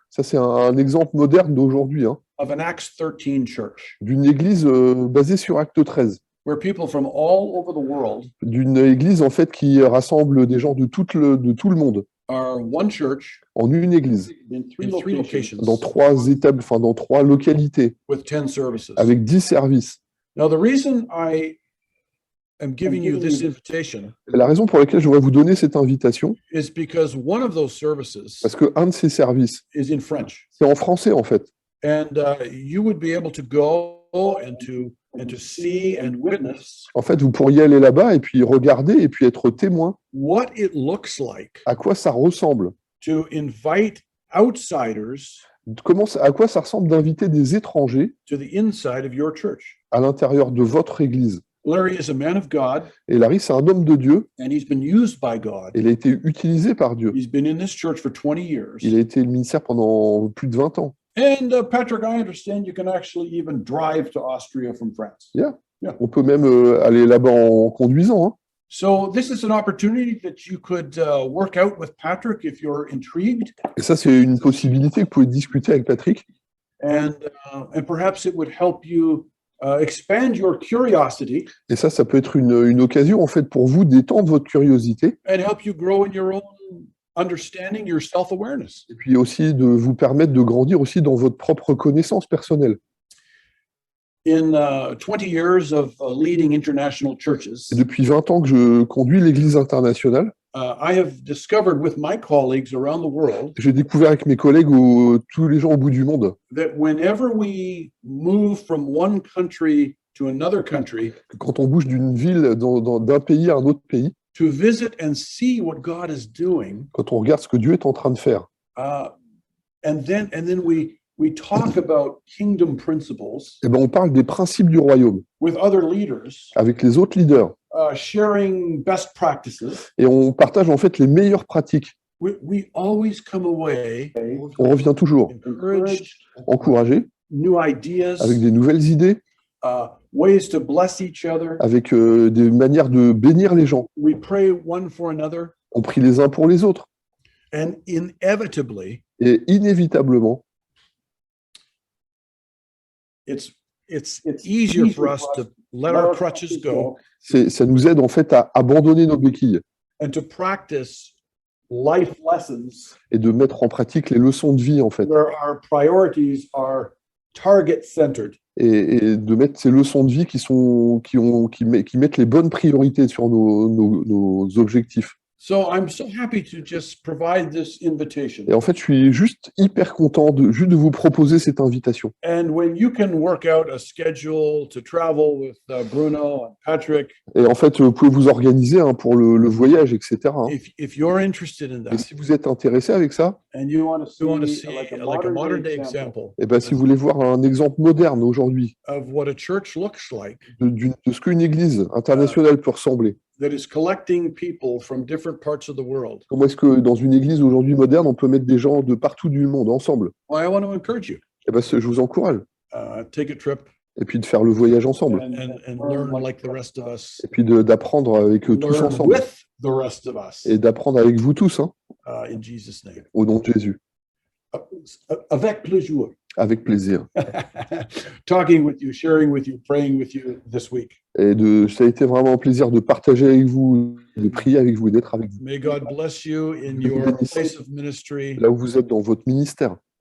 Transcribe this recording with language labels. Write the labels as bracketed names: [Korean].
[French] Ça c'est un exemple moderne d'aujourd'hui, hein, [English] of an Acts 13 church [French] d'une église basée sur Acte 13, [English] where people from all over the world [French] d'une église en fait qui rassemble des gens de tout le monde [English] are one church [French] en une église, [English] in three locations [French] dans dans 3 localités, [English] with 10 services. [French] avec 10 services. [English] Now, the reason I am giving you this invitation [French] La raison pour laquelle je voudrais vous donner cette invitation, [English] is because one of those services [French] parce que un de ces services, [English] is in French. [French] c'est en français en fait. [English] And you would be able to go and to see and witness [French] En fait, vous pourriez aller là-bas et puis regarder et puis être témoin [English] what it looks like [French] à quoi ça ressemble, [English] to invite outsiders [French] à quoi ça ressemble d'inviter des étrangers [English] to the inside of your church. [French] à l'intérieur de votre église. [English] Larry is a man of God, [French] Et Larry, c'est un homme de Dieu, [English] and he's been used by God. [French] et il a été utilisé par Dieu. [English] He's been in this church for 20 years. [French] Il a été le ministère pendant plus de 20 ans. [English] And Patrick, I understand you can actually even drive to Austria from France. [French] On peut même aller là-bas en conduisant, hein. [English] So this is an opportunity that you could work out with Patrick if you're intrigued, [French] Et ça, c'est une possibilité que vous pouvez discuter avec Patrick. [English] and perhaps it would help you expand your curiosity [French] Et ça peut être une occasion en fait pour vous d'étendre votre curiosité [English] and help you grow in your own understanding, your self-awareness. [French] et puis aussi de vous permettre de grandir aussi dans votre propre connaissance personnelle. [English] In 20 years of leading international churches, [French] Et depuis 20 ans que je conduis l'Église internationale, [English] I have discovered with my colleagues around the world [French] j'ai découvert avec mes collègues, tous les gens au bout du monde, [English] that whenever we move from one country to another country [French] que quand on bouge d'une ville, d'un pays à un autre pays, [English] to visit and see what God is doing, [French] quand on regarde ce que Dieu est en train de faire, [English] and then we talk about kingdom principles [French] eh ben, on parle des principes du royaume [English] with other leaders, [French] avec les autres leaders [English] sharing best practices, [French] et on partage en fait les meilleures pratiques. [English] we always come away [French] On revient toujours [English] encouraged, [French] encouragé, [English] new ideas, [French] avec des nouvelles idées, [English] ways to bless each other. [French] avec des manières de bénir les gens. [English] We pray one for another, [French] On prie les uns pour les autres. [English] and inevitably, [French] Et inévitablement, [English] it's easier for us to let our crutches go [French] ça nous aide en fait à abandonner nos béquilles [English] and to practice life lessons [French] et de mettre en pratique les leçons de vie en fait. [English] where our priorities are target centered. [French] Et de mettre ces leçons de vie qui mettent les bonnes priorités sur nos objectifs. [English] So I'm so happy to just provide this invitation. [French] Et en fait, je suis juste hyper content de vous proposer cette invitation. [English] And when you can work out a schedule to travel with Bruno and Patrick, [French] Et en fait, vous pouvez vous organiser pour le voyage, etc. hein. [English] if you're interested in [French] Et [English] that, [French] si vous êtes intéressé avec ça, [English] and you want you want to to see see like a like a modern day example example [French] et ben, si vous voulez voir un exemple moderne aujourd'hui [English] of what a church looks like [French] de ce qu'une église internationale peut ressembler, [English] that is collecting people from different parts of the world, [French] comment est-ce que dans une église aujourd'hui moderne, on peut mettre des gens de partout du monde ensemble? [English] well, I want to encourage you. [French] Eh ben, je vous encourage. [English] take a trip, [French] et puis de faire le voyage ensemble, [English] and learn like the rest of us, [French] et puis d'apprendre avec eux tous [English] learn [French] ensemble, [English] with the rest of us, [French] et d'apprendre avec vous tous, hein, [English] in Jesus' name. [French] au nom de Jésus, Avec plaisir. avec plaisir. [English] Talking with you, sharing with you, praying with you this week. [French] Et ça a été vraiment un plaisir de partager avec vous, de prier avec vous, d'être avec vous. [English] May God bless you in [French] Dieu vous [English] your [French] bénisse. [English] place of ministry. [French] Là où vous êtes dans votre ministère,